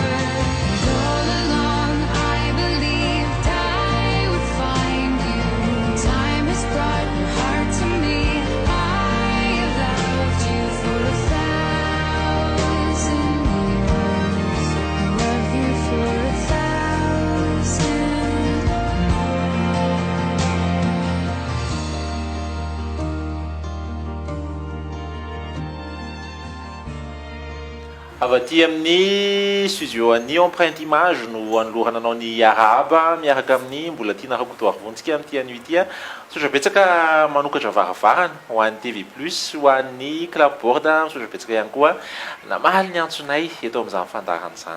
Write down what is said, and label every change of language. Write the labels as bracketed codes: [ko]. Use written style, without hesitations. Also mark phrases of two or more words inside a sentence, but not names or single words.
[en] And all along I believed I would find you. Time has brought your heart to me. I have loved you for 1,000 years. I love you for 1,000 [mg] Avy aty amin'ny studioan'ny empreinte image no anolorana anao ny araba miaraka amin'ny mbola tia narakotoarivontsika amin'ity anio ity misaotra betsaka manokatra varavarana ho an'ny TV plus ho an'ny clapboard misaotra betsaka ihany koa namaly ny antsonay eto amin'izany fandarana izany.